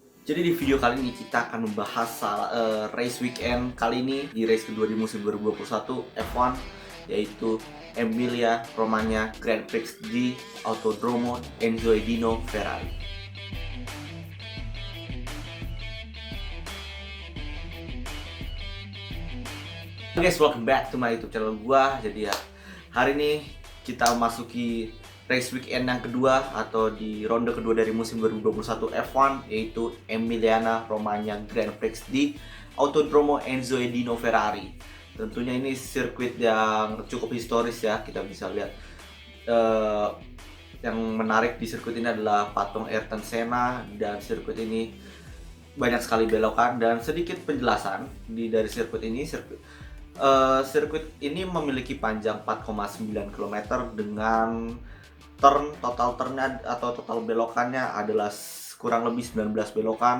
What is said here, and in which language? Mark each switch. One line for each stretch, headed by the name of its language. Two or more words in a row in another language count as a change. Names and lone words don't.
Indonesian: Jadi di video kali ini kita akan membahas
English: race weekend
Indonesian: kali ini di race kedua di musim 2021 F1, yaitu Emilia Romagna Grand Prix di Autodromo Enzo Edino Ferrari.
English: Guys, welcome back to my YouTube channel gua.
Indonesian: Jadi ya, hari ini kita masuki
English: race weekend
Indonesian: yang kedua atau di ronde kedua dari musim 2021 F1, yaitu Emiliana Romagna Grand Prix di Autodromo Enzo Edino Ferrari. Tentunya ini sirkuit yang cukup historis ya. Kita bisa lihat yang menarik di sirkuit ini adalah patung Ayrton Senna, dan sirkuit ini banyak sekali belokan. Dan sedikit penjelasan dari sirkuit ini. Sirkuit ini memiliki panjang 4,9 km dengan total turnnya atau total belokannya adalah kurang lebih 19 belokan.